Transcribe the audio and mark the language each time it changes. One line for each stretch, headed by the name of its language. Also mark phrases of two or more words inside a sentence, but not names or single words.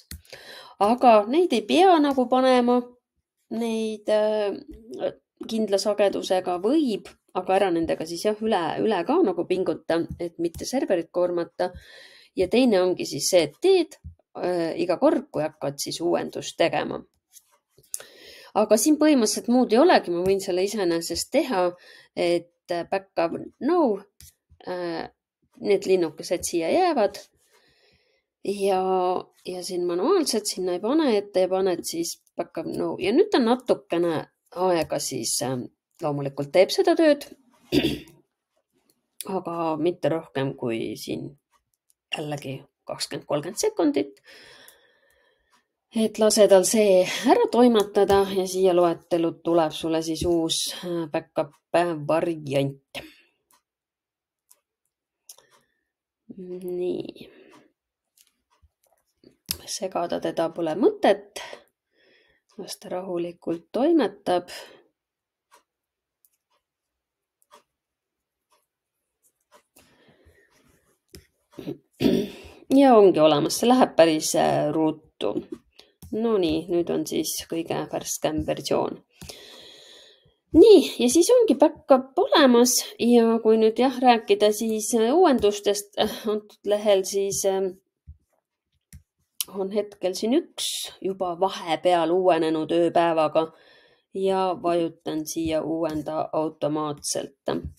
Estonian: Aga neid ei pea nagu panema, neid kindla sagedusega võib, aga ära nendega siis üle ka nagu pinguta, et mitte serverit koormata. Ja teine ongi siis see, et teed iga kord, kui hakkad siis uuendust tegema. Aga siin põhimõtteliselt muud ei olegi, ma võin selle iseenesest teha, et
English: back-up now,
Estonian: need linnukesed siia jäävad ja siin manuaalselt sinna ei pane, et te paned siis
English: back-up now
Estonian: ja nüüd ta natukene aega siis loomulikult teeb seda tööd, aga mitte rohkem kui siin jällegi 20-30 sekundit. Et lase tal see ära toimatada ja siia loetelud tuleb sulle siis uus back-up variant. Nii. Segada teda pole mõtet. Las ta rahulikult toimetab. Ja ongi olemas, see läheb päris ruttu. No nii, nüüd on siis kõige värskem versioon. Nii, ja siis ongi back-up olemas ja kui nüüd rääkida siis uuendustest antud lehel, siis on hetkel siin üks juba vahepeal uuenenud ööpäevaga ja vajutan siia uuenda automaatselt.